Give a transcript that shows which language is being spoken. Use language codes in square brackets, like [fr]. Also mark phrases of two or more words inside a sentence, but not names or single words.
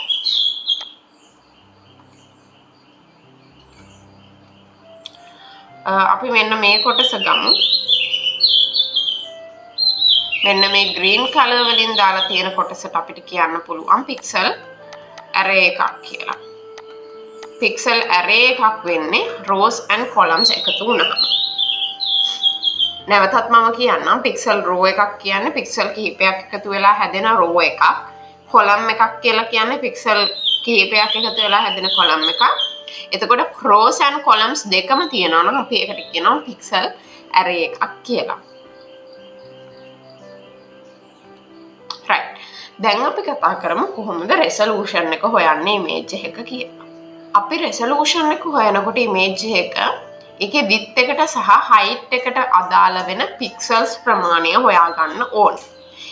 [si] අපි මෙන්න මේ කොටස ගමු. මෙන්න මේ [en] green color [si] වලින් දාලා තියෙන කොටසට අපිට කියන්න පුළුවන් [en] pixel array [si] එකක් කියලා. [en] pixel array [si] එකක් වෙන්නේ [en] rows and columns [si] එකතු වුණාම. නැවතත් මම කියන්නම් [en] pixel row [si] එකක් කියන්නේ pixel කිහිපයක් එකතු වෙලා හැදෙන row එකක්. column එකක් කියලා කියන්නේ pixel කිහිපයක් එකතු වෙලා හැදෙන column එකක්. එතකොට [en] rows and columns [si] දෙකම තියෙනවා නම් අපි ඒකට කියනවා [en] pixel array [si] එකක් කියලා. right දැන් අපි කතා කරමු කොහොමද resolution එක හොයන්නේ image එක කියලා. අපි resolution එක හොයනකොට image එක ඒකේ width එකට සහ height එකට අදාළ වෙන pixels ප්‍රමාණය හොයා ගන්න ඕනේ.